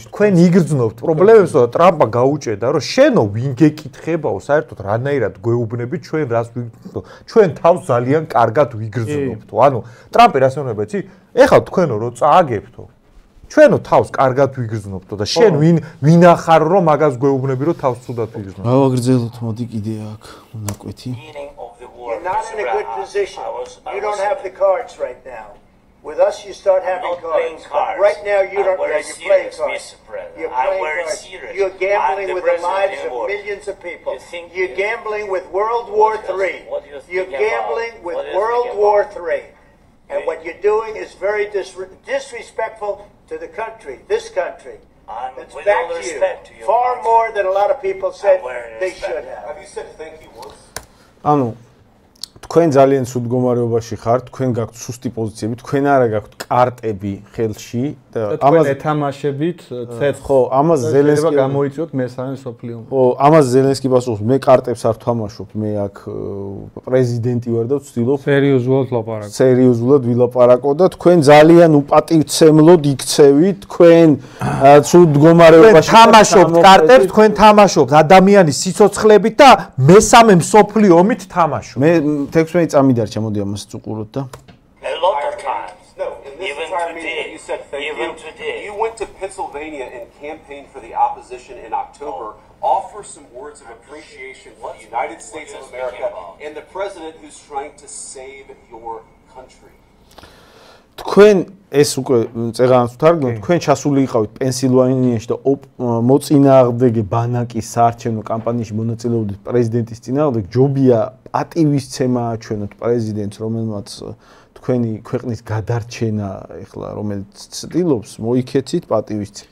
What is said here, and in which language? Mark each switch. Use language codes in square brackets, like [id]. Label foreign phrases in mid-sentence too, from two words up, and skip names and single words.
[ka] თქვენ იგრძნობთ პრობლემებს, და ტრამპმა გაუჭედა, რომ შენო ვინ გეკითხებაო, საერთოდ რანაირად გვეუბნებით ჩვენ რას ვიგრძნობთ, ჩვენ თავს ძალიან კარგად ვიგრძნობთ. ანუ ტრამპი რას ეუბნება, იცი? ეხლა თქვენო რო წააგებთო, ჩვენო თავს კარგად ვიგრძნობთო და შენ ვინ ახარ რომ მაგას გვეუბნები რომ თავს ცუდად ვიგრძნობ. გავაგრძელოთ, მოდი კიდე აქ უნაკვეთი. [en] You're not in a good position. You don't have the cards right now. With us, you start having cards. Right now, you don't. You're playing cards. You're playing cards. You're gambling with the lives of millions of people. You're gambling with World War III. You're gambling with World War III. And what you're doing is very disrespectful to the country, this country. It's back to you. Far more than a lot of people said they should have. Have you said thank you once? [ka] ანუ თქვენ ძალიან სულ მდგომარეობაში ხართ, თქვენ გაქვთ სუსტი პოზიციები, თქვენ არა გაქვთ კარტები ხელში და ამას ეთამაშებით ცეცხლ. ხო, ამას ზელენსკი გამოიწვიოთ მესამე სოფლიო ომი. ხო, ამას ზელენსკი პასუხობს, მე კარტებს არ ვთამაშობ, მე აქ პრეზიდენტი ვარ და ვცდილობ სერიოზულად ლაპარაკო. სერიოზულად ვილაპარაკო და თქვენ ძალიან უპატივცემლოდ იქცევით, თქვენ სულ მდგომარეობაში თამაშობთ კარტებს, თქვენ თამაშობთ ადამიანის სიცოცხლებით და მესამე სოფლიო ომით თამაშობთ. მე 16 წამი დარჩა, მოდი ამას წუყუროთ და [en] A lot of times. No, in this Even entire today, meeting, you said thank even you. today. You went to Pennsylvania and campaigned for the opposition in October. Offer some words of appreciation for the United States of America and the president who's trying to save your country. [ka] თქვენ ეს უკვე წეღანს ვთარგმნოთ, თქვენ ჩასული იყავით პენსილვანიაში და მოწინააღმდეგე ბანაკის საარჩევნო კამპანიაში მონაწილეობდით პრეზიდენტის წინააღმდეგ, ჯობია პატივისცემა აჩვენოთ პრეზიდენტს, რომელმაც თქვენი ქვეყნის გადარჩენა ეხლა რომელიც ცდილობს, მოიქეცით პატივისცემით.